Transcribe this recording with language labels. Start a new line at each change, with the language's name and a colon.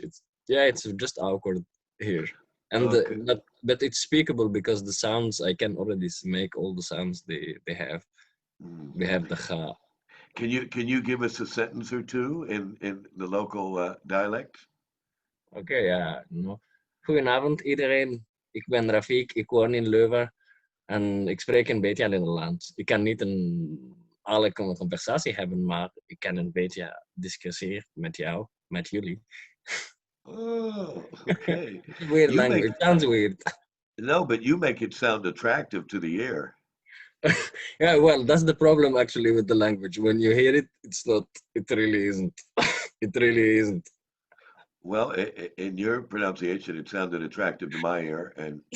English: It's just awkward here, and Okay. but it's speakable because the sounds I can already make all the sounds they have. We have the cha. Can you give us a sentence or two in the local dialect?
Dutch: Oké, ja. No. Goedenavond iedereen. Ik ben Rafik, ik woon in Leuven en ik spreek een beetje Nederlands. Ik kan niet een alle conversatie hebben, maar ik kan een beetje discussiëren met jou, met jullie.
English: Oh, okay. Weird You make language. Sounds weird. no, but you make it sound attractive to the ear. Yeah, well, that's the problem actually with the language. When you hear it, it's not. It really isn't. It really isn't. Well, in your pronunciation, it sounded attractive to my ear, and